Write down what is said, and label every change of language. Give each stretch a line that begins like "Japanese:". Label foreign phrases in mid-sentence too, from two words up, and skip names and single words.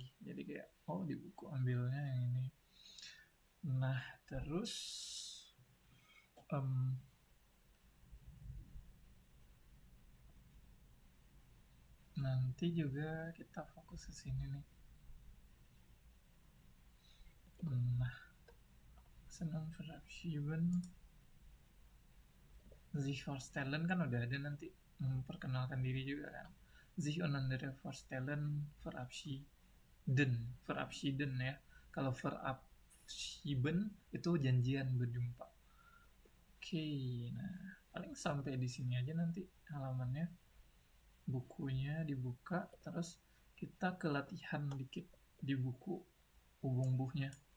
Indonesian: Jadi kayak di buku ambilnya yang ini. Nah, terus nanti juga kita fokus ke sini nih. Nah, senang Verabschieden,
German: sich vorstellen
Indonesian: kan udah ada nanti, memperkenalkan diri juga kan.
German: Sich einander vorstellen, Verabschieden ya.
Indonesian: Kalau Verabschieden itu janjian berjumpa. Oke, nah paling sampai di sini aja nanti halamannya. Bukunya dibuka, terus kita ke latihan dikit di buku Ubung-buhnya.